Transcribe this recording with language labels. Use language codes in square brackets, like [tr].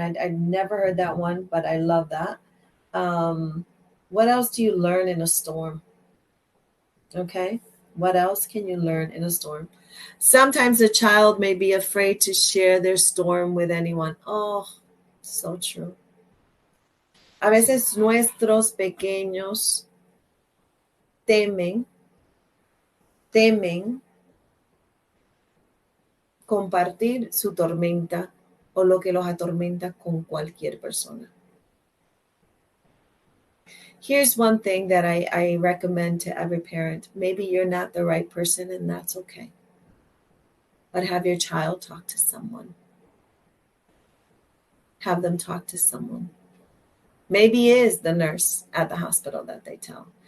[en] I never heard that one, but I love that. What else do you learn in a storm? Okay, what else can you learn in a storm? Sometimes a child may be afraid to share their storm with anyone. Oh, so true. [es] A veces nuestros pequeños temen compartir su tormenta o lo que los atormenta con cualquier persona. [en] Here's one thing that I recommend to every parent. Maybe you're not the right person and that's okay. But have your child talk to someone. Have them talk to someone. Maybe it is the nurse at the hospital that they tell.